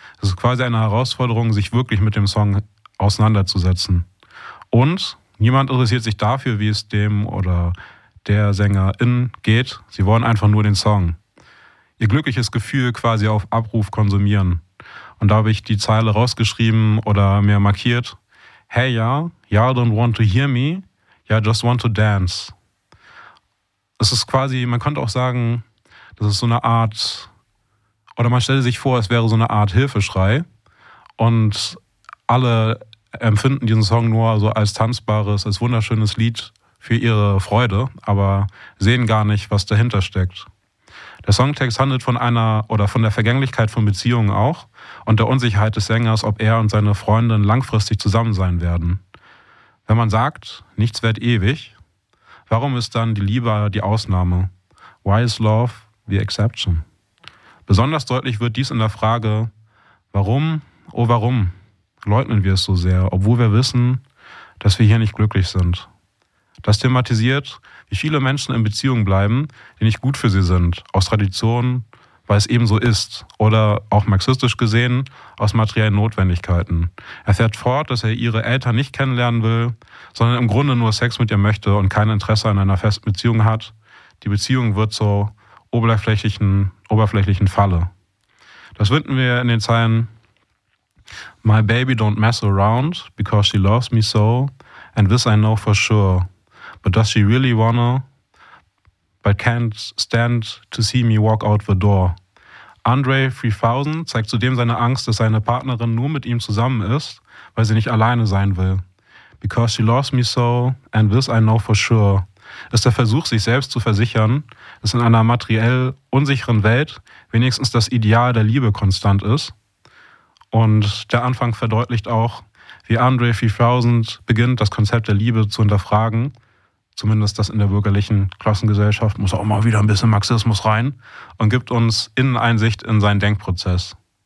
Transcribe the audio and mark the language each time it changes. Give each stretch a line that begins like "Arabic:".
German: Es ist quasi eine Herausforderung, sich wirklich mit dem Song auseinanderzusetzen. Und niemand interessiert sich dafür, wie es dem oder der Sängerin geht. Sie wollen einfach nur den Song. Ihr glückliches Gefühl quasi auf Abruf konsumieren. Und da habe ich die Zeile rausgeschrieben oder mir markiert.
English: Hey ja, y'all don't want to hear me, y'all just want to dance.
German: Es ist quasi, man könnte auch sagen, das ist so eine Art, oder man stelle sich vor, es wäre so eine Art Hilfeschrei. Und alle empfinden diesen Song nur so als tanzbares, als wunderschönes Lied für ihre Freude, aber sehen gar nicht, was dahinter steckt. Der Songtext handelt von einer oder von der Vergänglichkeit von Beziehungen auch und der Unsicherheit des Sängers, ob er und seine Freundin langfristig zusammen sein werden. Wenn man sagt, nichts währt ewig, warum ist dann die Liebe die Ausnahme?
English: Why is love the exception?
German: Besonders deutlich wird dies in der Frage, warum, oh warum, leugnen wir es so sehr, obwohl wir wissen, dass wir hier nicht glücklich sind. Das thematisiert, wie viele Menschen in Beziehungen bleiben, die nicht gut für sie sind, aus Tradition, weil es eben so ist, oder auch marxistisch gesehen, aus materiellen Notwendigkeiten. Er fährt fort, dass er ihre Eltern nicht kennenlernen will, sondern im Grunde nur Sex mit ihr möchte und kein Interesse an einer festen Beziehung hat. Die Beziehung wird zur oberflächlichen Falle. Das finden wir in den Zeilen
English: My baby don't mess around because she loves me so and this I know for sure. But does she really wanna, but can't stand to see me walk out the door?
German: Andre 3000 zeigt zudem seine Angst, dass seine Partnerin nur mit ihm zusammen ist, weil sie nicht alleine sein will.
English: Because she loves me so, and this I know for sure.
German: Ist der Versuch, sich selbst zu versichern, dass in einer materiell unsicheren Welt wenigstens das Ideal der Liebe konstant ist. Und der Anfang verdeutlicht auch, wie Andre 3000 beginnt, das Konzept der Liebe zu hinterfragen. Zumindest das in der bürgerlichen Klassengesellschaft, muss auch mal wieder ein bisschen Marxismus rein, und gibt uns Inneneinsicht in seinen Denkprozess.